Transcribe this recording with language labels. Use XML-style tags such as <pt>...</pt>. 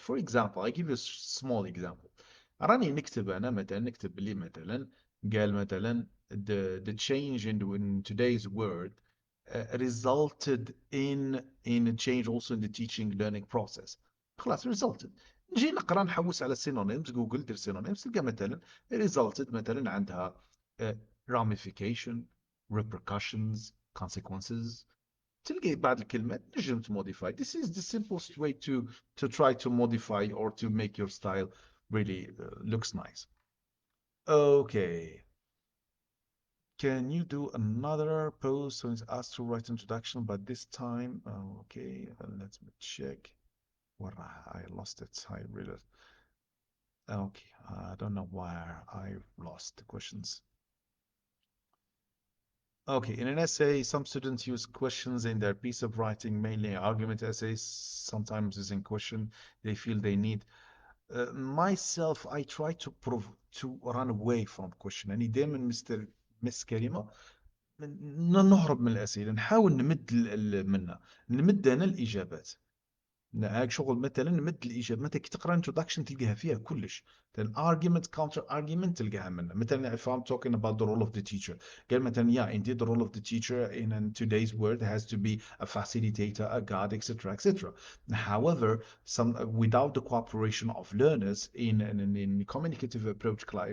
<en>For example, I give you a small example.</en> <ar>راني نكتب أنا مثلا نكتب لي مثلا قال مثلا</ar> <en>the change in today's word resulted in a change also in the teaching learning process.</en> <ar>خلاص</ar> <en>resulted.</en> <ar>نجي نقرا نحوس على synonyms جوجل دير synonyms تلقى مثلا resulted مثلا عندها ramification, repercussions, consequences. تلقى بعض الكلمات نجم تموديفاي.</ar> <en>This is the simplest way to try to modify or to make your style really looks nice. Okay. Can you do another post when it's asked to write introduction, but this time, okay, let me check. What I lost it. I really, okay, I don't know why I lost the questions. Okay, in an essay, some students use questions in their piece of writing, mainly argument essays, sometimes using question they feel they need. Myself, I try to run away from question.</en> <ar>يعني دايما مس كريمة نهرب من الأسئلة، نحاول نمد منها، نمد أنا الإجابات. هاك شغل مثلا نمد الاجابه مثلا كي تقرا introduction تلقاها فيها كلش</ar> <en>then argument counter argument</en> <ar>تلقاها منها مثلا</ar> <en>if I'm talking about the role of the teacher</en> <ar>قال مثلا</ar> <en>yeah indeed the role of the teacher in today's world has to be a facilitator a guide etc etc however without the cooperation of learners in communicative approach</en>